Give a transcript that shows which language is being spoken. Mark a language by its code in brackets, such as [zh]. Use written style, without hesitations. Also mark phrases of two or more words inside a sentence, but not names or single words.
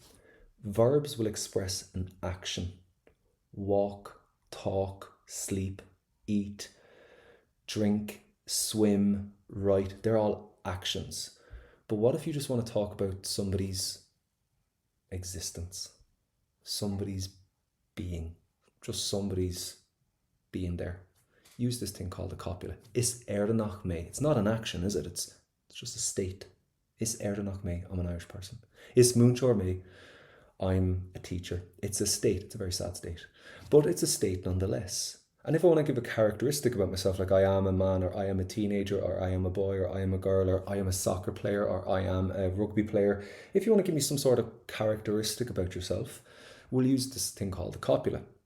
[en] Verbs will express an action. Walk, talk, sleep, eat, drink, swim, write. They're all actions. But what if you just want to talk about somebody's existence, somebody's being, just somebody's being there? Use this thing called a copula. [ga] Is éireannach mé. [en] It's not an action, is it? It's just a state. [ga] Is éireannach mé. [en] I'm an Irish person. [ga] Is múinteoir mé. [en] I'm a teacher. It's a state. It's a very sad state, but it's a state nonetheless. And if I want to give a characteristic about myself, like I am a man, or I am a teenager, or I am a boy, or I am a girl, or I am a soccer player, or I am a rugby player, if you want to give me some sort of characteristic about yourself, we'll use this thing called the copula.